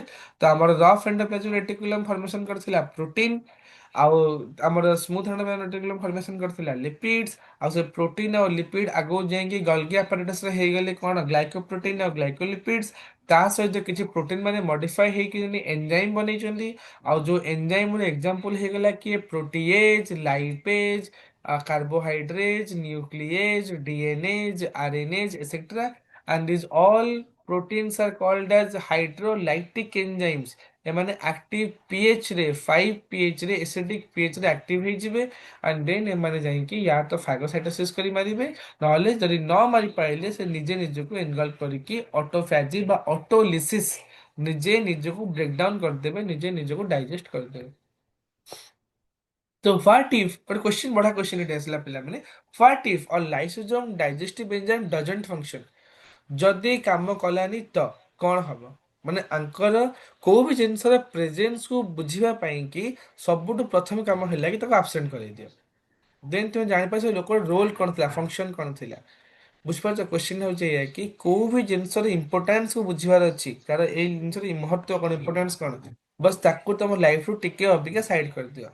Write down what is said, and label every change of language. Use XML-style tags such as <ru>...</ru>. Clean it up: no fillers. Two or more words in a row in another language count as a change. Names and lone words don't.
<or>ତ ଆମର</or> <en>rough endoplasmic reticulum</en> <or>ଫର୍ମେସନ କରିଥିଲା ପ୍ରୋଟିନ, ଆଉ ଆମର</or> <en>smooth endoplasmic reticulum</en> <or>ଫର୍ମେସନ କରିଥିଲା ଲିପିଡ୍ସ। ଆଉ ସେ ପ୍ରୋଟିନ ଆଉ ଲିପିଡ ଆଗକୁ ଯାଇକି ଗଲ୍ଗି ଆପାରେଟସରେ ହେଇଗଲେ କଣ, ଗ୍ଲାଇକୋପ୍ରୋଟିନ ଆଉ ଗ୍ଲାଇକୋଲିପିଡ୍ସ। ତା ସହିତ କିଛି ପ୍ରୋଟିନ ମାନେ ମଡିଫାଇ ହେଇକି ଏନଜାଇମ ବନେଇଛନ୍ତି। ଆଉ ଯୋଉ ଏନଜାଇମର ଏକ୍ସାମ୍ପଲ ହେଇଗଲା କିଏ, ପ୍ରୋଟିଏଜ, ଲାଇପେଜ,</or> <en>carbohydrates, nuclease, DNase, RNase, etc. And these all proteins are called as hydrolytic enzymes.</en> <or>ଏମାନେ ଆକ୍ଟିଭ pH ରେ 5 pH ରେ ଏସିଡିକ pH ରେ ଆକ୍ଟିଭ ହେଇଯିବେ, ଆଣ୍ଡ ଦେନ୍ ଏମାନେ ଯାଇକି ୟା ତ ଫାଗୋସାଇଟୋସିସ୍ କରି ମାରିବେ, ନହେଲେ ଯଦି ନ ମାରି ପାରିଲେ ସେ ନିଜେ ନିଜକୁ ଏନଗଲ୍ଫ କରିକି ଅଟୋଫାଜି ବା ଅଟୋଲିସିସ୍, ନିଜେ ନିଜକୁ ବ୍ରେକଡାଉନ କରିଦେବେ, ନିଜେ ନିଜକୁ ଡାଇଜେଷ୍ଟ କରିଦେବେ।</or> <en>तो what if,</en> <or>ଗୋଟେ क्वेश्चन, ବଢିଆ क्वेश्चन ଏଠି ଆସିଲା ପିଲାମାନେ,</or> <en>What if a lysosome digestive enzyme doesn't function,</en> <or>ଯଦି କାମ କଲାନି ତ କଣ ହବ? ମାନେ ଆଙ୍କର କୋଉ ବି ଜିନିଷର ପ୍ରେଜେନ୍ସ କୁ ବୁଝିବା ପାଇଁ କି ସବୁଠୁ ପ୍ରଥମ କାମ ହେଲା କି ତାକୁ ଆବସେଣ୍ଟ କରେଇଦିଅ। ଦେନ୍ ତୁମେ ଜାଣିପାରିଛ ଲୋକର ରୋଲ କଣ ଥିଲା, ଫଙ୍କସନ କଣ ଥିଲା। ବୁଝିପାରୁଛ? କ୍ୱେଶ୍ଚିନ୍ ହଉଛି ଏଇଆ କି କୋଉ ବି ଜିନିଷର ଇମ୍ପୋର୍ଟାନ୍ସ କୁ ବୁଝିବାର ଅଛି, ତାର ଏଇ ଜିନିଷର ମହତ୍ଵ କଣ, ଇମ୍ପୋର୍ଟାନ୍ସ କଣ, ବସ୍ ତାକୁ ତମ ଲାଇଫ ରୁ ଟିକେ ଅଧିକା ସାଇଡ କରିଦିଅ।</or>